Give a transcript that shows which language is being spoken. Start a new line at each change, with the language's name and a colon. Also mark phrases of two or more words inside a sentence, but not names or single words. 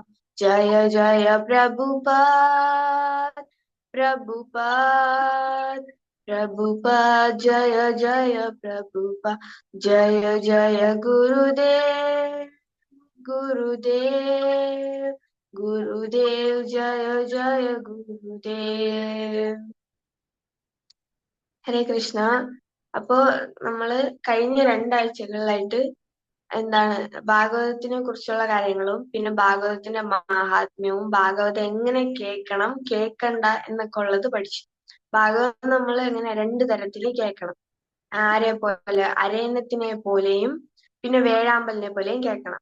Sanskrit: जय जय प्रभुपाद प्रभुपाद प्रभुपाद, जय जय प्रभुपाद। जय जय गुरुदेव गुरुदेव गुरुदेव, जय जय गुरुदेव।
Malayalam: ഹരേ കൃഷ്ണ. അപ്പോ നമ്മള് കഴിഞ്ഞ 2 ആഴ്ചകളിലായിട്ട് എന്താണ് ഭാഗവതത്തിനെ കുറിച്ചുള്ള കാര്യങ്ങളും പിന്നെ ഭാഗവതത്തിന്റെ മഹാത്മ്യവും ഭാഗവതം എങ്ങനെ കേൾക്കണം കേൾക്കണ്ട എന്നൊക്കെ ഉള്ളത് പഠിച്ചു. ഭാഗവതം നമ്മൾ എങ്ങനെ 2 തരത്തില് കേൾക്കണം. ആരെ പോലെ അരയന്നത്തിനെ പോലെയും പിന്നെ വേഴാമ്പലിനെ പോലെയും കേൾക്കണം.